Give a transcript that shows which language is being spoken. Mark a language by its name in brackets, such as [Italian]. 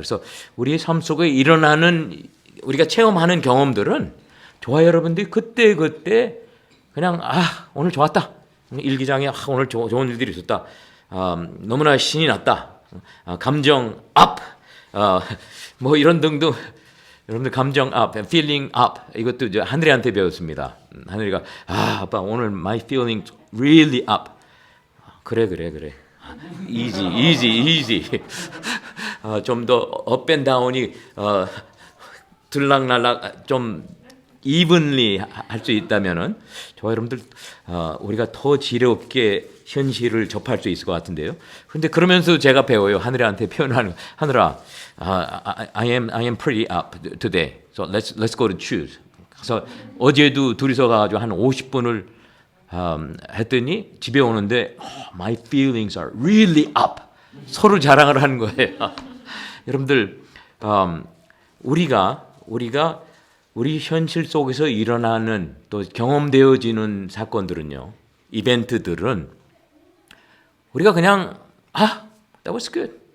[Korean] 그래서 우리의 삶 속에 일어나는 우리가 체험하는 경험들은 저와 여러분들이 그때 그냥 오늘 좋았다. 일기장에 오늘 좋은 일들이 있었다. 너무나 신이 났다. 감정 업, 뭐 이런 등등 여러분들 감정 업, [English] feeling up [Korean] 이것도 이제 하늘이한테 배웠습니다. 하늘이가 아빠 오늘 [English] my feeling really up. [Korean] 그래. easy. 좀 더 업 앤 다운이 들락날락 좀 evenly 할 수 있다면은 저와 여러분들 우리가 더 지혜롭게 현실을 접할 수 있을 것 같은데요. 그런데 그러면서 제가 배워요. 하늘한테 표현하는 거. [English] 하늘아, I am pretty up today. So let's go to choose. [Korean] 그래서 어제도 둘이서 가가지고 한 50분을 했더니 집에 오는데 [English] my feelings are really up. [Korean] 서로 자랑을 하는 거예요. 여러분들 우리가 우리 현실 속에서 일어나는 또 경험되어지는 사건들은요, 이벤트들은 우리가 그냥 [English] that was good,